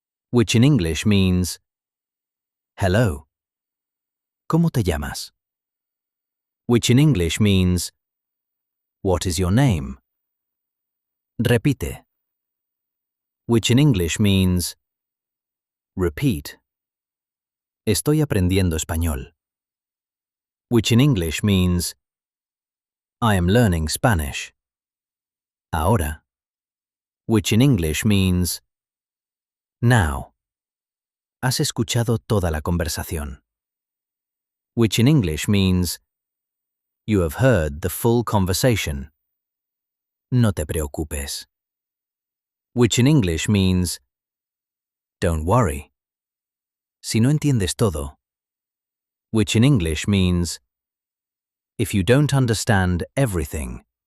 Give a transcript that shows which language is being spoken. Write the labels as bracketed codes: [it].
[en] Which in English means hello. [es] ¿Cómo te llamas? [en] Which in English means what is your name? [es] Repite. [en] Which in English means repeat. [es] Estoy aprendiendo español. [en] Which in English means I am learning Spanish. [es] Ahora. [en] Which in English means now. [es] Has escuchado toda la conversación. [en] Which in English means you have heard the full conversation. [es] No te preocupes. [en] Which in English means don't worry. [es] Si no entiendes todo. [en] Which in English means if you don't understand everything.